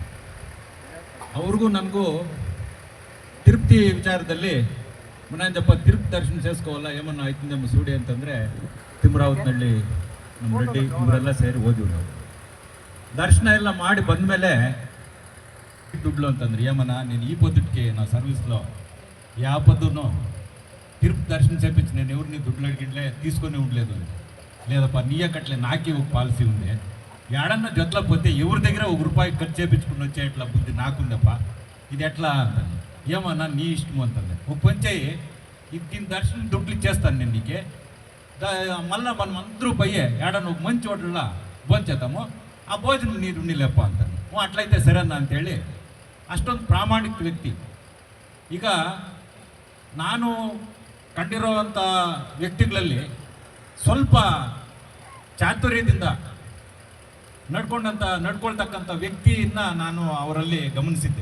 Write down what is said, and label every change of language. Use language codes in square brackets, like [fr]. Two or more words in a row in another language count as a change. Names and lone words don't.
[kn] ಅವ್ರಿಗೂ ನನಗೂ ತಿರುಪತಿ ವಿಚಾರದಲ್ಲಿ ಮನೆಯಂದಪ್ಪ ತಿರುಪತಿ ದರ್ಶನ ಸೇರಿಸ್ಕೋವಲ್ಲ ಏಮನ್ನ ಆಯ್ತು ಸೂಡಿ ಅಂತಂದರೆ, ತಿಮ್ರಾವತ್ನಹಳ್ಳಿ ನಮ್ಮ ರೆಡ್ಡಿ ಇವರೆಲ್ಲ ಸೇರಿ ಹೋದ್ವಿ. ನಾವು ದರ್ಶನ ಎಲ್ಲ ಮಾಡಿ ಬಂದಮೇಲೆ ದುಡ್ಲು ಅಂತಂದ್ರೆ, [te] ಏಮನ್ನ ನೀನು ఈ పొద్దుటికి నా సర్వీస్లో ఏ పొద్దునో తిరుపతి దర్శనం చేపించి నేను ఎవరిని దుడ్లు అడిగిట్లే తీసుకొని ఉండలేదు. లేదప్ప నీయ కట్లే నాకే ఒక పాలసీ ఉంది, ఏడన్నా జొత్లా పోతే ఎవరి దగ్గర ₹1 ఖర్చు చేయించుకుని వచ్చే ఇట్లా బుద్ధి నాకుందప్ప, ఇది ఎట్లా అంటాను. ఏమన్నా నీ ఇష్టం అంటుంది. ఒక పని చేయి, ఇది దీని దర్శనం దుడ్లు ఇచ్చేస్తాను నేను నీకే, మళ్ళీ మనం అందరూ పోయే ఏడన్నా ఒక మంచి హోటల్లో భోంచేద్దాము, ఆ భోజనం నీరు నీళ్ళప్ప అంటాను. అట్లయితే సరేనా [kn] ಅಂತೇಳಿ ಅಷ್ಟೊಂದು ಪ್ರಾಮಾಣಿಕ ವ್ಯಕ್ತಿ. ಈಗ ನಾನು ಕಂಡಿರೋವಂಥ ವ್ಯಕ್ತಿಗಳಲ್ಲಿ ಸ್ವಲ್ಪ ಚಾತುರ್ಯದಿಂದ ನಡ್ಕೊಳ್ತಕ್ಕಂಥ ವ್ಯಕ್ತಿಯನ್ನು ನಾನು ಅವರಲ್ಲಿ ಗಮನಿಸಿದ್ದೆ.